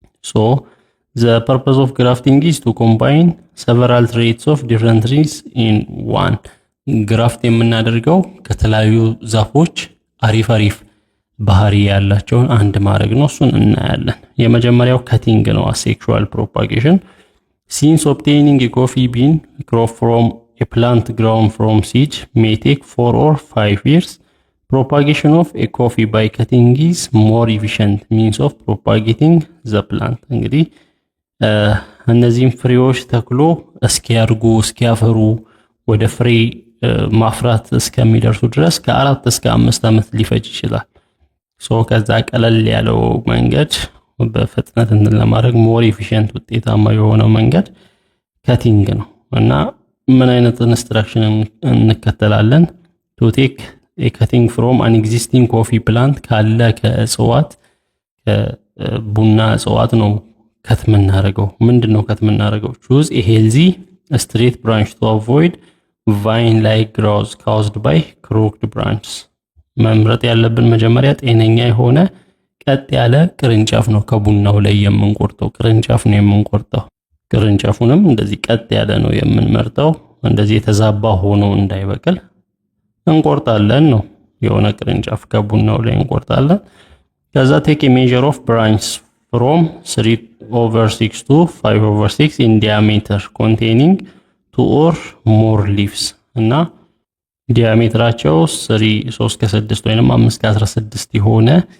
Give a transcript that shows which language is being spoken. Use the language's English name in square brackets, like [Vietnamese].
[English] ሶ the purpose of grafting is to combine several traits of different trees in one። [Amharic] ግራፍት የምናደርገው ከተለያዩ ዛፎች አሪፍ ባህሪ ያላቸውን አንድ ማድረግ ነው። እሱን እናያለን። የመጀመሪያው ከቲንግ ነው፣ [English] asexual propagation። Since obtaining a coffee bean crop from a plant grown from seed may take 4 or 5 years. Propagation of a coffee by cutting is more efficient means of propagating the plant. [Amharic] እንግዲህ እነዚህም ፍሬዎች ተክሎ እስኪያድጉ እስኪያፈሩ ወደ ፍሬ ማፍራት እስከሚደርሱ ድረስ ከ4 እስከ 5 ዓመት ሊፈጅ ይችላል። ከዛ ቀለል ያለው መንገድ በፍጥነት ለማድረግ [English] ሞር ኤፊሺየንት [Amharic] ውጤታማ የሆነው መንገድ ከቲንግ ነው እና ምን አይነት ኢንስትራክሽን እንከተላለን? [English] to take a cutting from an existing coffee plant [Amharic] ካለ ከእጽዋት ከቡና እጽዋት ነው ከት የምናደርገው። ምንድነው ከት የምናደርገው? [English] choose a healthy straight branch to avoid vine like growth caused by crooked branches. [Amharic] መምረጥ ያለብን መጀመሪያ ጤነኛ የሆነ ቀጥ ያለ ቅርንጫፍ ነው ከቡናው ላይ የምንቆርጠው ቅርንጫፍ ነው የምንቆርጠው። ቅርንጫፉንም እንደዚህ ቀጥ ያለ ነው የምንመርጠው። እንደዚህ የተዛባ ሆኖ እንዳይበቅል እንቆርጣለን ነው። የሆነ ቅርንጫፍ ከቡናው ላይ እንቆርጣለን። ከዛ [English] take a measure of branches from 3/6 to 5/6 in diameter containing 2 or more leaves [Amharic] እና ዲያሜትራቸው 3/6 ወይንም 5/16 የሆነ